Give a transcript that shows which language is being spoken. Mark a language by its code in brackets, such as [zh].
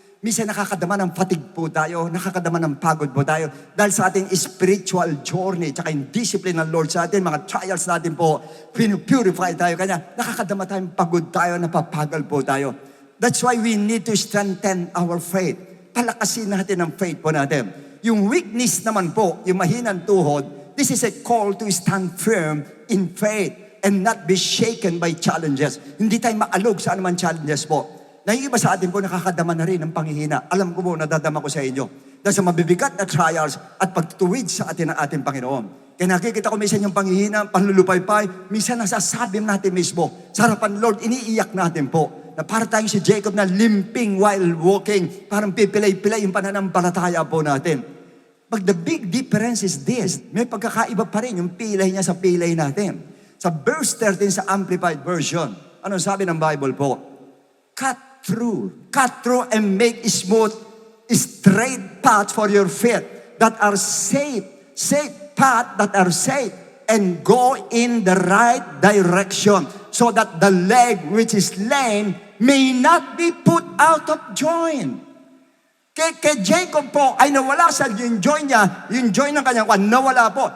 [tl] Minsan nakakadama ng fatigue po tayo, nakakadama ng pagod po tayo dahil sa ating spiritual journey, tsaka yung discipline ng Lord sa atin, mga trials natin po, pinupurify tayo. Kanya nakakadama tayong pagod tayo, napapagal po tayo. [en] That's why we need to strengthen our faith. [tl] Palakasin natin ang faith po natin. Yung weakness naman po, yung mahinang tuhod, [en] this is a call to stand firm in faith and not be shaken by challenges. [tl] Hindi tayo maalog sa anumang challenges po. Na yung iba sa atin po nakakadama na rin ng panghihina. Alam ko po, nadadama ko sa inyo. Dahil sa mabibigat na trials at pagtuwid sa atin ng ating Panginoon. Kaya nakikita ko minsan yung panghihina, panlulupaypay, minsan nasasabi natin mismo, sa harapan Lord, iniiyak natin po. Na para tayong si Jacob na [en] limping while walking, [tl] parang pipilay-pilay yung pananampalataya po natin. [en] But the big difference is this, [tl] may pagkakaiba pa rin yung pilay niya sa pilay natin. Sa verse 13 sa Amplified Version, anong sabi ng Bible po? [en] Cut through and make smooth, straight path for your feet that are safe path that are safe, and go in the right direction so that the leg which is lame may not be put out of joint. [tl] Kay Jacob po ay nawala sa yung joint niya, yung joint ng kanyang kwan, nawala po.